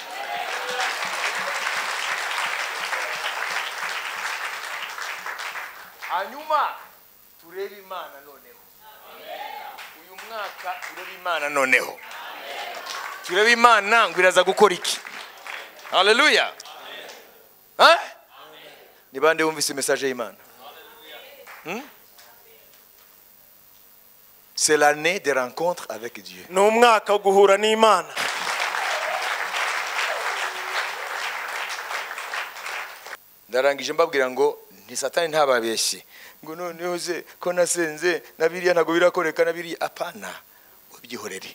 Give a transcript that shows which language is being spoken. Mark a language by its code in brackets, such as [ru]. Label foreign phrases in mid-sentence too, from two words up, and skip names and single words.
[rw] Hanyuma turebe Imana noneho. Uyu mwaka turebe Imana noneho. Turebe Imana ngo iraza gukora iki? Haleluya. Ni bande bumvise message y'Imana? [fr] C'est l'année des rencontres avec Dieu. [rw] No mwaka guhura n'Imana. Ndarangije mbabwira ngo nti Satani ntababeshye. Ngo noneho ze ko nasenze nabiriya ntago birakoreka nabiriya, apana. Ubyihorere.